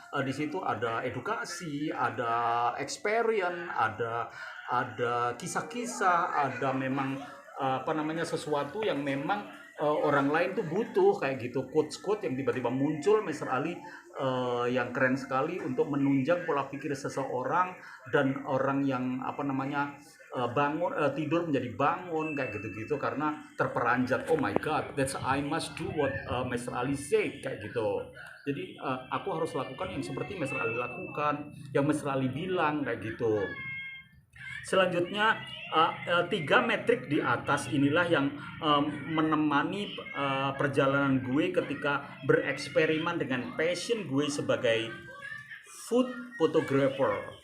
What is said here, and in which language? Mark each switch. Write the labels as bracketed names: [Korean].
[Indonesian] Di situ ada edukasi, ada experience, ada kisah-kisah, ada memang sesuatu yang memang orang lain tuh butuh, kayak gitu. Quotes-quotes yang tiba-tiba muncul Mas Ali yang keren sekali untuk menunjang pola pikir seseorang, dan orang yang bangun tidur menjadi bangun, kayak gitu-gitu, karena terperanjat. [English] Oh my god, that's I must do what Mr. [Indonesian] Ali [English] said, [Indonesian] kayak gitu. Jadi aku harus lakukan yang seperti Mr. Ali lakukan, yang Mr. Ali bilang, kayak gitu. Selanjutnya 3 metrik di atas inilah yang menemani perjalanan gue ketika bereksperimen dengan passion gue sebagai food photographer.